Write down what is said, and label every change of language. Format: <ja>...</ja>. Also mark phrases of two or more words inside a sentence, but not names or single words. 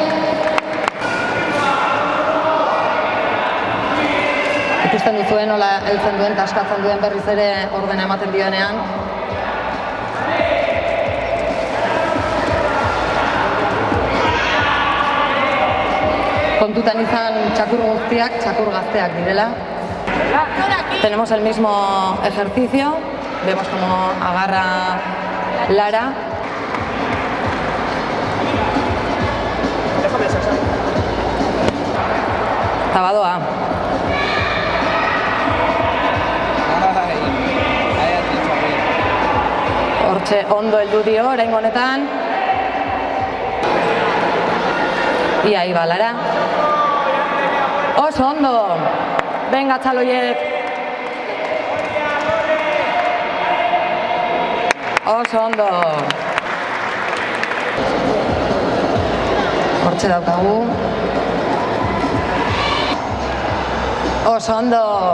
<eu>Ikusten duzuen nola heltzen duen eta askatzen duen berriz ere ordena ematen dioenean. Kontutan izan txakur guztiak, txakur gazteak direla.</eu> <es>Tenemos el mismo ejercicio. Vemos cómo agarra Lara.</es> <eu>Tabadoa. Hortxe ondo heldu dio oraingo honetan.</eu> <es>Y ahí va Lara.</es> <eu>Oso ondo. Venga, txaloiek. Oso ondo. Hortxe daukagu. Oso ondo.</eu>